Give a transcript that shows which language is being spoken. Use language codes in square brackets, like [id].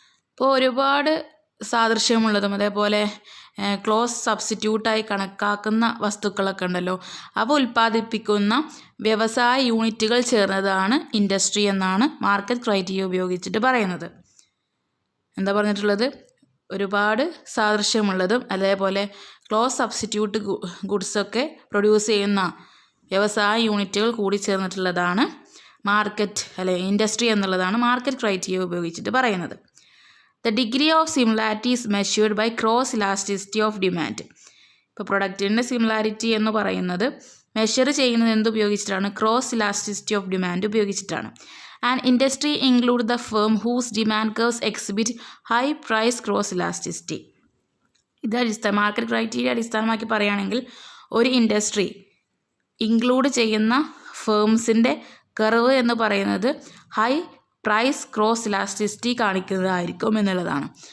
[ml] ഇപ്പോൾ ഒരുപാട് സാദൃശ്യമുള്ളതും അതേപോലെ ക്ലോസ് സബ്സ്റ്റിറ്റ്യൂട്ടായി കണക്കാക്കുന്ന വസ്തുക്കളൊക്കെ ഉണ്ടല്ലോ, അവ ഉൽപ്പാദിപ്പിക്കുന്ന വ്യവസായ യൂണിറ്റുകൾ ചേർന്നതാണ് ഇൻഡസ്ട്രി എന്നാണ് മാർക്കറ്റ് ക്രൈറ്റീരിയ ഉപയോഗിച്ചിട്ട് പറയുന്നത്. എന്താ പറഞ്ഞിട്ടുള്ളത്? ഒരുപാട് സാദൃശ്യമുള്ളതും അതേപോലെ ക്ലോസ് സബ്സ്റ്റിറ്റ്യൂട്ട് ഗുഡ്സൊക്കെ പ്രൊഡ്യൂസ് ചെയ്യുന്ന വ്യവസായ യൂണിറ്റുകൾ കൂടി ചേർന്നിട്ടുള്ളതാണ് മാർക്കറ്റ് ഇൻഡസ്ട്രി എന്നുള്ളതാണ് മാർക്കറ്റ് ക്രൈറ്റീരിയ ഉപയോഗിച്ചിട്ട് പറയുന്നത്. [en] The degree of similarity is measured by cross elasticity of demand. [ml] ഇപ്പോൾ പ്രൊഡക്റ്റിൻ്റെ സിമിലാരിറ്റി എന്ന് പറയുന്നത് മെഷർ ചെയ്യുന്നത് എന്തുപയോഗിച്ചിട്ടാണ്? [en] Cross elasticity of demand ഉപയോഗിച്ചിട്ടാണ്. And industry include the firm whose demand curves exhibit high price cross elasticity. [ml] ഇത് market criteria അടിസ്ഥാനമാക്കി പറയുകയാണെങ്കിൽ ഒരു industry include ചെയ്യുന്ന ഫേംസിൻ്റെ കർവ് എന്ന് പറയുന്നത് ഹൈ പ്രൈസ് ക്രോസ് ഇലാസ്റ്റിസിറ്റി കാണിക്കുന്നതായിരിക്കും എന്നുള്ളതാണ്.